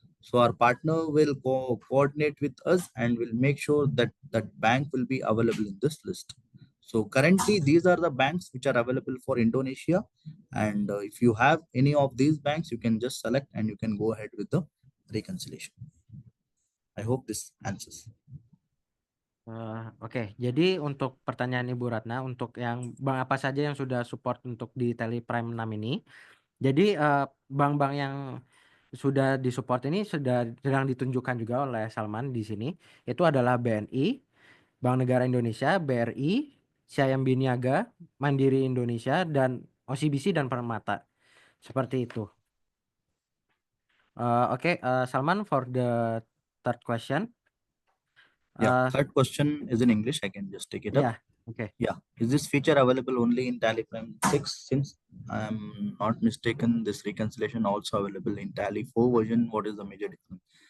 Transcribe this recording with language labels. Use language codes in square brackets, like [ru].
[en] So our partner will coordinate with us and will make sure that that bank will be available in this list. So currently these are the banks which are available for Indonesia, and if you have any of these banks, you can just select and you can go ahead with the reconciliation. I hope this answers. [id] Oke, jadi untuk pertanyaan Ibu Ratna, untuk yang bank apa saja yang sudah support untuk di Teleprime 6 ini, jadi bank-bank yang sudah disupport ini sedang ditunjukkan juga oleh Salman di sini, itu adalah BNI, Bank Negara Indonesia, BRI, CIMB Niaga, Mandiri Indonesia, dan OCBC dan Permata. Seperti itu. [en] Oke, Salman, for the third question. Yeah, third question is in English. I can just take it up. Yeah, okay. Yeah, is this feature available only in Tally Prime 6? Since I'm not mistaken, this reconciliation also available in Tally 4 version. What is the major difference?